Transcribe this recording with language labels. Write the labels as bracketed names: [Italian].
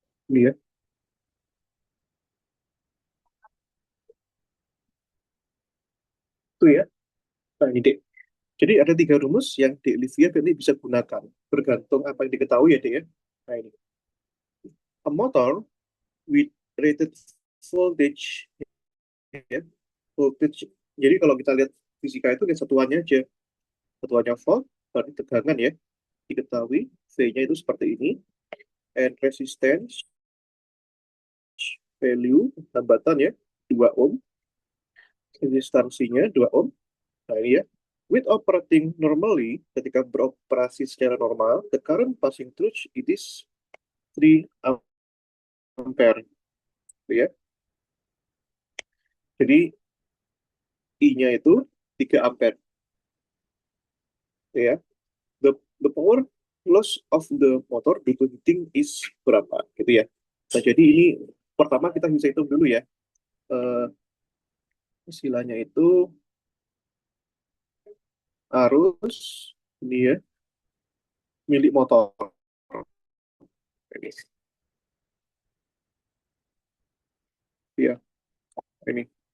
[Indonesian] Ini ya. Itu ya. Nah, ini deh. Jadi ada tiga rumus yang di Olivia nanti bisa gunakan. Bergantung apa yang diketahui ya, deh ya. Nah, ini. [English] A motor with rated voltage ya. [Indonesian] Voltage. Jadi kalau kita lihat fisika itu lihat satuannya aja. Satuannya volt, berarti tegangan ya. Diketahui V-nya itu seperti ini. [English] And resistance value [Indonesian] hambatan ya [English] 2 ohm. [Indonesian] Resistansinya 2 ohm. Nah, ini ya. [English] With operating normally, [Indonesian] ketika beroperasi secara normal, [English] the current passing through it is 3 ampere. Ya. [Indonesian] Jadi I-nya itu 3 ampere. Ya. [English] The power loss of the motor due to heating is [Indonesian] berapa? Gitu ya. Nah, jadi ini pertama kita bisa hitung dulu ya. Eh, istilahnya itu arus ini ya milik motor. Ini ya, ini.